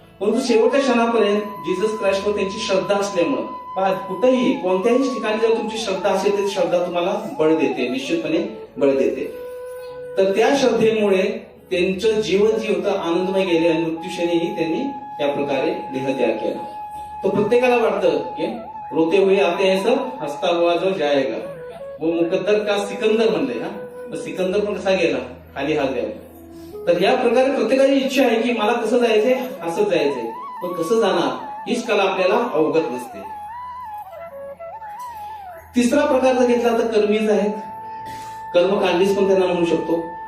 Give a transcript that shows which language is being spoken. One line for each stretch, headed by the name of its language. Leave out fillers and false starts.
Marathi: परंतु शेवटच्या क्षणापर्यंत जीसस ख्राइस्टवर त्यांची श्रद्धा असल्यामुळं कुठेही कोणत्याही ठिकाणी जर तुमची श्रद्धा असेल तर श्रद्धा तुम्हाला बळ देते, निश्चितपणे बळ देते. तर त्या श्रद्धेमुळे त्यांचं जीवन जे होतं आनंदमय गेले आणि मृत्यूक्षणीही त्यांनी त्या प्रकारे देहत्याग केला. तो प्रत्येकाला वाटतं की
Hindi: रोते हुए आते हैं सब, हसता हुआ जो जाएगा. वो मुकद्दर का सिकंदर
Marathi: म्हणले ना, सिकंदर पण कसा गेला, खाली हात द्यावा. तर या प्रकारे प्रत्येकाची इच्छा आहे की मला कसं जायचंय, हसत जायचंय, पण कसं जाणार हीच कला आपल्याला अवगत नसते. तिसरा प्रकार जर घेतला तर कर्मीज आहेत, कर्मकांडीज पण त्यांना म्हणू शकतो.